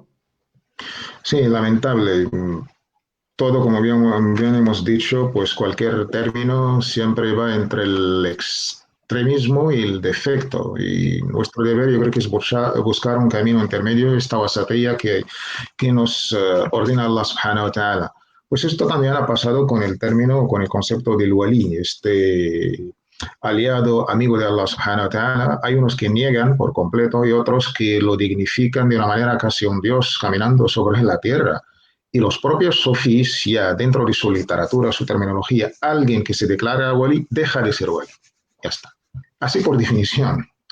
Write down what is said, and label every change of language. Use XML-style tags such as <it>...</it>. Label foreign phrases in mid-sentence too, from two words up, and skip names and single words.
<es>Sí, lamentable. Todo, como bien hemos dicho, pues cualquier término siempre va entre el extremismo y el defecto. Y nuestro deber, yo creo que es buscar un camino intermedio, esta wasatiyya que nos ordena</es> <ar>الله سبحانه وتعالى.</ar> <es>Pues esto también ha pasado con el término, con el concepto del wali, este aliado, amigo de</es> <ar>الله سبحانه وتعالى.</ar> <es>Hay unos que niegan por completo y otros que lo dignifican de una manera casi un dios caminando sobre la tierra. Y los propios sofís, ya dentro de su literatura, su terminología, alguien que se declara wali deja de ser wali. Ya está. Así por definición.</es>